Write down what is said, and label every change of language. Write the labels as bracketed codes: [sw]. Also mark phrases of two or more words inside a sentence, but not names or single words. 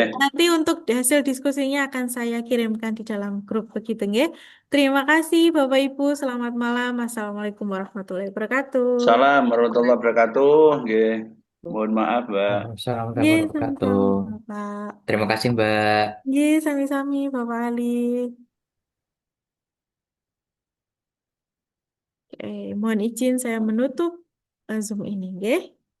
[id] nanti untuk hasil diskusinya akan saya kirimkan di dalam grup begitu ya. Terima kasih Bapak Ibu. Selamat malam. [ar] السلام عليكم ورحمة الله وبركاته. سلام ورحمة الله وبركاته. [id] Oke. Mohon maaf, Mbak. [ar] Assalamualaikum [id] Ye, [ar] ورحمة الله وبركاته. [id] sama-sama Pak. Terima kasih, Mbak. Ye, sami-sami Bapak Ali. Oke, mohon izin saya menutup Zoom ini, ya.